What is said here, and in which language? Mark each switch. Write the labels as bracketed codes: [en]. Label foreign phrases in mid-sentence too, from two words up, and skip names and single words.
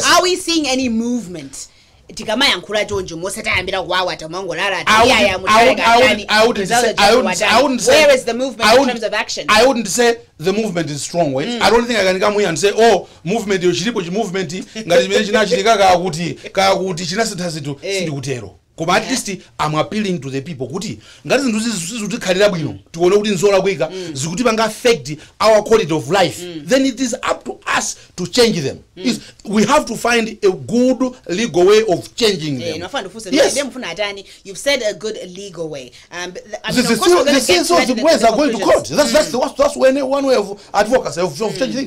[en] Are we seeing any movement? I wouldn't where is the movement in terms of action? I wouldn't say the movement is strong. I don't think I can come here and say, oh, movement movement at least I'm appealing to the people [ny] kuti ngati zinthu zizikhalira bwino tione kuti nzola kwika zikuti panga [en] affect our quality of life, then it is up to us to change them. We have to find a good legal way of changing them. Yes. You've said a good legal way. The ways are going to court. That's one way of advocacy of changing things.